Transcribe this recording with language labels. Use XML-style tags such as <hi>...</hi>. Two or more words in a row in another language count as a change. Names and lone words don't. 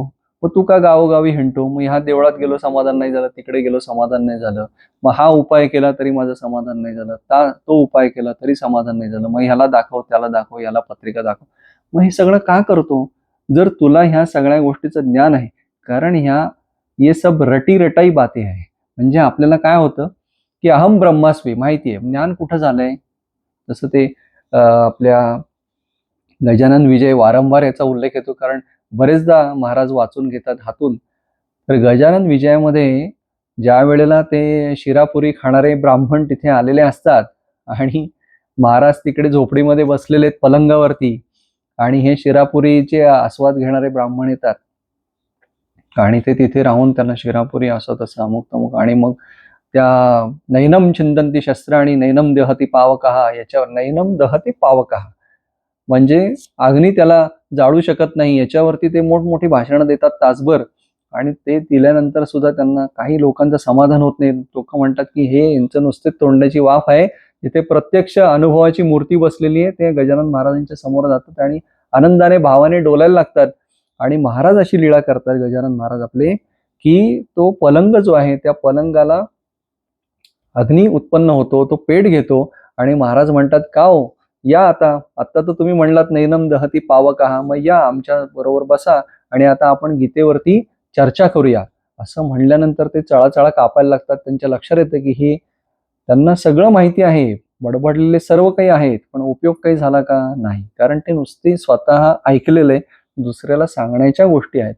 <mr>मग तू का गावोगावी हिंडतो? मग ह्या देवळात गेलो समाधान नाही झालं, तिकडे गेलो समाधान नाही झालं, मग हा उपाय केला तरी माझं समाधान नाही झालं, तो उपाय केला तरी समाधान नाही झालं, मग ह्याला दाखव त्याला दाखव, याला पत्रिका दाखव. मग हे सगळं का करतो? जर तुला ह्या सगळ्या गोष्टीचं ज्ञान आहे, कारण</mr> <hi>ये सब रटी रटाई बाते</hi> <mr>आहे. म्हणजे आपल्याला काय होतं की</mr> <sa>अहम ब्रह्मास्मी</sa> <mr>माहिती आहे. ज्ञान कुठं झालंय? जसं ते आपल्या गजानन विजय वारंवार याचा उल्लेख येतो, कारण बरेचदा महाराज वाचून घेतात हातून. तर गजानन विजयामध्ये ज्या वेळेला ते शिरापुरी खाणारे ब्राह्मण तिथे आलेले असतात आणि महाराज तिकडे झोपडीमध्ये बसलेले आहेत पलंगावरती आणि हे शिरापुरीचे आस्वाद घेणारे ब्राह्मण येतात आणि ते तिथे राहून त्यांना शिरापुरी असं तसं अमुक तमुक, आणि मग त्या</mr> <sa>नैनम छिंदंती शस्त्राणी नैनम दहती पावकहा,</sa> <mr>याच्यावर</mr> <sa>नैनम दहती पावकहा</sa> <mr>म्हणजे अग्नी त्याला जाळू शकत नाही, याच्यावरती ते मोठमोठी भाषणं देतात तासभर. आणि ते दिल्यानंतर सुद्धा त्यांना काही लोकांचं समाधान होत नाही. लोक म्हणतात की हे यांचं नुसते तोंडाची वाफ आहे. तिथे प्रत्यक्ष अनुभवाची मूर्ती बसलेली आहे. ते गजानन महाराजांच्या समोर जातात आणि आनंदाने भावाने डोलायला लागतात. आणि महाराज अशी लीळा करतात गजानन महाराज आपले, की तो पलंग जो आहे त्या पलंगाला अग्नी उत्पन्न होतो, तो पेट घेतो. आणि महाराज म्हणतात, का हो, या आता आता तर तुम्ही म्हणलात</mr> <sa>नैनम दहती पावकहा,</sa> <mr>मग या आमच्या बरोबर बसा आणि आता आपण गीतेवरती चर्चा करूया. असं म्हणल्यानंतर ते चळाचळा कापायला लागतात. त्यांच्या लक्षात येतं की हे त्यांना सगळं माहिती आहे, बडबडलेले सर्व काही आहेत, पण उपयोग काही झाला का? नाही. कारण ते नुसते स्वतः ऐकलेले दुसऱ्याला सांगण्याच्या गोष्टी आहेत.</mr>